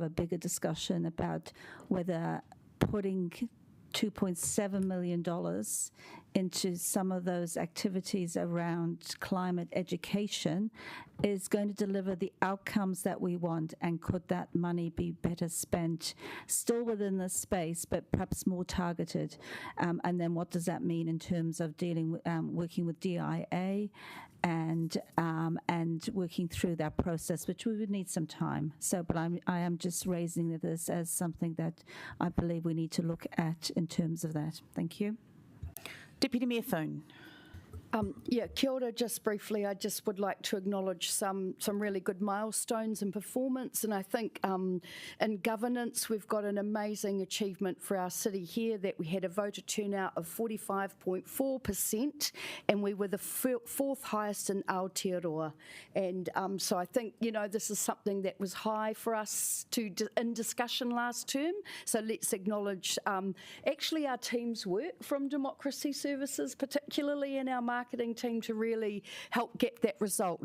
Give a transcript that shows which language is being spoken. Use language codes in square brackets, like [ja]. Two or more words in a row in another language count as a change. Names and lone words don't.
[en] a bigger discussion about whether putting $2.7 million into some of those activities around climate education is going to deliver the outcomes that we want, and could that money be better spent still within this space but perhaps more targeted, and then what does that mean in terms of dealing with working with DIA and working through that process, which we would need some time. So, but I am just raising this as something that I believe we need to look at in terms of that. Thank you. Deputy Mayor Foon. [mi] Kia ora, [en] just briefly, I just would like to acknowledge some really good milestones in performance, and I think in governance we've got an amazing achievement for our city here, that we had a voter turnout of 45.4%, and we were the fourth highest in Aotearoa, and so I think, this is something that was high for us in discussion last term, so let's acknowledge actually our team's work from Democracy Services, particularly in our marketing team, to really help get that result.